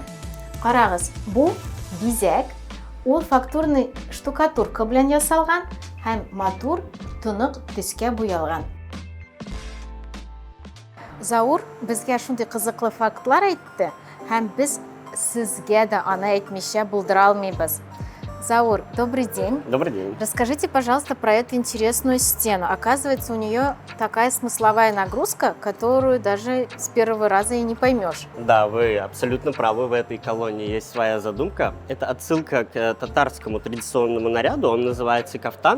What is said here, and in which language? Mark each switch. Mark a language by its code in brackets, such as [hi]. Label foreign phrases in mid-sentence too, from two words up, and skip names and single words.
[tt] Карагыз, бу бизәк, ул [ru] фактурный штукатурка [tt] белән ясалган һәм матур тонык төскә буялган. Заур безгә шундый кызыклы фактлар әйтте, һәм без сезгә дә аны әйтмичә булдыра алмыйбыз. [ru] Заур, добрый день. Добрый день. Расскажите, пожалуйста, про эту интересную стену. Оказывается, у нее такая смысловая нагрузка, которую даже с первого раза и не поймешь. Да, вы абсолютно правы, в этой колонне есть своя задумка. Это отсылка к татарскому традиционному наряду, он называется кафтан.